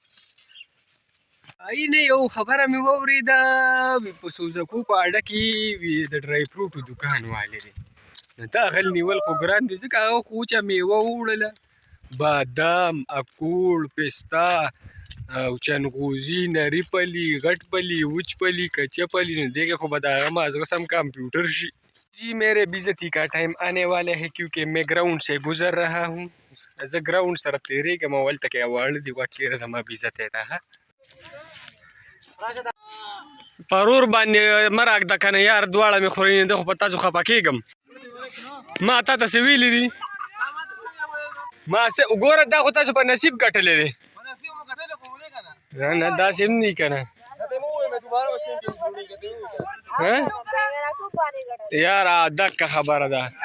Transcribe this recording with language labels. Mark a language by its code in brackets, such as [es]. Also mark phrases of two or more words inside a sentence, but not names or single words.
[ps] نه یو خبره مې واورېده په سوزکو په اډه کې د [en] dry fruits [ps] دوکان والی دی نو دا غل نیول خو ګران دي ځکه هغه خو وچه میوه ووړله بادام اکوړ پستا او چنغوزي نري پلي غټ پلي وچ پلي کچه پلي نو دې کې خو به د هغه مازغه سم کمپیوټر شي. [ur] جی میرے بیزتی کا ٹائم آنے والا ہے کیونکہ میں گراؤنڈ سے گزر رہا ہوں [ps] زه ګراؤنډ سره تېرېږم او هلته کې واړه دي واقع زما بیزت یې ده پرور باندې مه راږده که نه یار دواړه مې خوري نه ده خو په تاسو خفه کېږم ما تا ته څه ویلي دي ما ګوره دا خو تاسو په نصیب ګټلی دی نه داسې هم نه که نه یاره دقه خبره ده